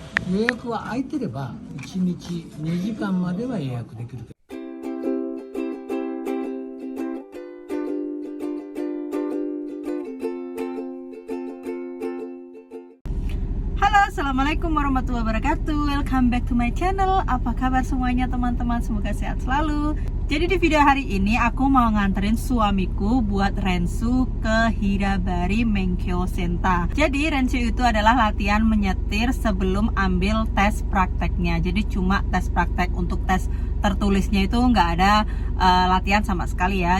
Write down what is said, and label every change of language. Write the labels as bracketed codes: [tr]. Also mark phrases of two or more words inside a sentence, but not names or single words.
[ja] 予約は空いてれば1日2時間までは予約できる。 [ar] Halo, السلام عليكم ورحمة الله وبركاته. [en] Welcome back to my channel. [id] Apa kabar semuanya teman-teman? Semoga sehat selalu. Jadi di video hari ini aku mau nganterin suamiku buat Rensu ke Hirabari Menkyo Senta. Jadi Rensu itu adalah latihan menyetir sebelum ambil tes prakteknya. Jadi cuma tes praktek, untuk tes tertulisnya itu nggak ada latihan sama sekali ya.